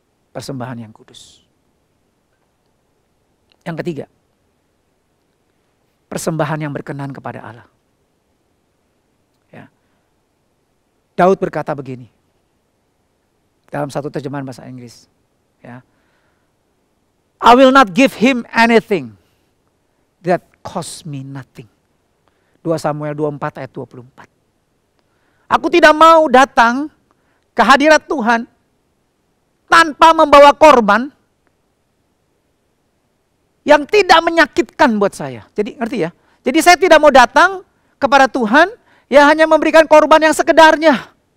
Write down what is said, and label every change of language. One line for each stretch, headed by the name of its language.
Indonesian: Persembahan yang kudus. Yang ketiga, persembahan yang berkenan kepada Allah. Ya. Daud berkata begini, dalam satu terjemahan bahasa Inggris. Ya.
English: I will not give him anything that cost me nothing.
Indonesian: 2 Samuel 24 ayat 24. Aku tidak mau datang ke hadirat Tuhan tanpa membawa korban yang tidak menyakitkan buat saya. Jadi ngerti ya? Jadi saya tidak mau datang kepada Tuhan ya hanya memberikan korban yang sekedarnya.